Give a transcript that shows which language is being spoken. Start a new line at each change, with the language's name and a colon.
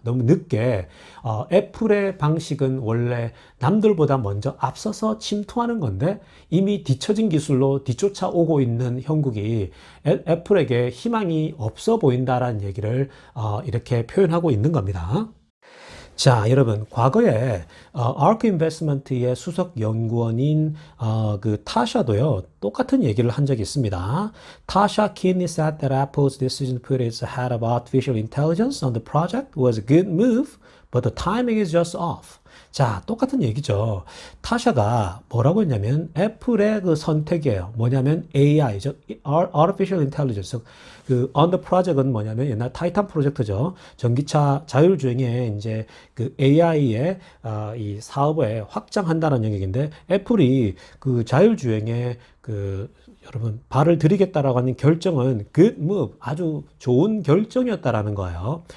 Korean: 너무 늦게 애플의 방식은 원래 남들보다 먼저 앞서서 침투하는 건데 이미 뒤처진 기술로 뒤쫓아오고 있는 형국이 애플에게 희망이 없어 보인다라는 얘기를 이렇게 표현하고 있는 겁니다. 자, 여러분, 과거에 ARK 인베스트먼트의 수석 연구원인 그 타샤도요, 똑같은 얘기를 한 적이 있습니다.
English: Tasha keenly said that Apple's decision to put its head of artificial intelligence on the project was a good move, but the timing is just off.
Korean: 자, 똑같은 얘기죠. 타샤가 뭐라고 했냐면 애플의 그 선택이에요. 뭐냐면 AI죠. Artificial Intelligence. 그
English: on the project
Korean: 은 뭐냐면 옛날 타이탄 프로젝트죠. 전기차 자율주행에 이제 그 AI의 이 사업에 확장한다는 영역인데, 애플이 그 자율주행에 여러분 발을 들이겠다라고 하는 결정은
English: good move,
Korean: 아주 좋은 결정이었다라는 거예요.